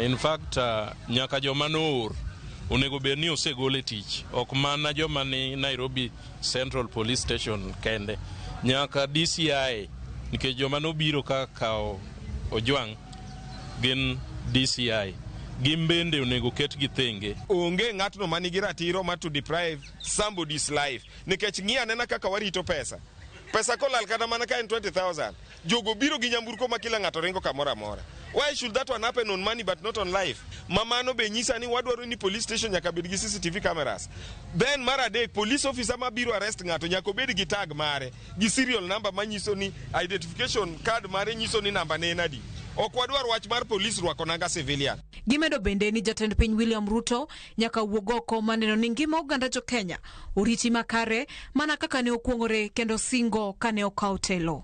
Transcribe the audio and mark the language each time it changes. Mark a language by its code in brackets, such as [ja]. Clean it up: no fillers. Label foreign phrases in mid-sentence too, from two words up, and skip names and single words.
[en] In fact, [luo] nyaka joma noor onego bed ni osegole tich, ok mana joma ni Nairobi Central Police Station kende, nyaka DCI, nikech joma nobiro ka kao Ojwang gin DCI. Gimbende onego ket gi thenge. Onge ng'atno manigi ratiro ma [en] to deprive somebody's life. [luo] Nikech ng'iya nena kaka warito pesa. Pesa kolal kata mana ka en 20,000. Jogo biro gi nyamburko ma kila ng'ato ringo kamora mora. [en] Why should that one happen on money but not on life? [luo] Mamano be nyisa ni wadwaro ni [en] police station [luo] nyaka bed gi [en] CCTV cameras. [luo] Then mara dek [en] police officer [luo] ma biro arrest ng'ato nyaka bed gi tag mare, gi [en] serial number [luo] manyiso ni [en] identification card [luo] mare nyiso ni namba ne nadi. Ok wadwar wach mar police rwako nanga civilian. Gimedo bende ni jatend piny William Ruto nyaka wuog oko maneno ni ngima oganda jo Kenya oriti makare mana kaka ne okuongore kendo singo kane okawo telo.